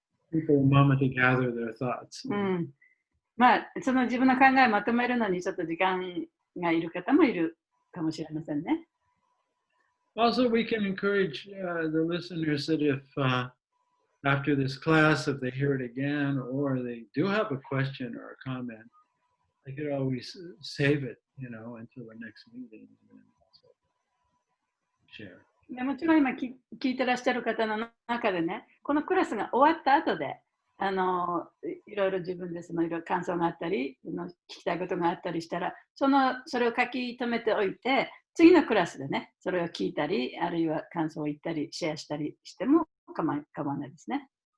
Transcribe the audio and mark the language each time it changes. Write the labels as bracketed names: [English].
[English] People a moment to gather their thoughts. [Japanese] まあ、その自分の考えをまとめるのにちょっと時間がいる方もいるかもしれませんね。 [English] Also, we can encourage the listeners that if after this class, if they hear it again or they do have a question or a comment, they could always save it, until the next meeting and then also share. [Japanese] でもちろん今聞いてらっしゃる方の中でね、このクラスが終わった後で、いろいろ自分でいろいろ感想があったり、聞きたいことがあったりしたら、それを書き留めておいて、次のクラスでね、それを聞いたり、あるいは感想を言ったり、シェアしたりしても構わないですね。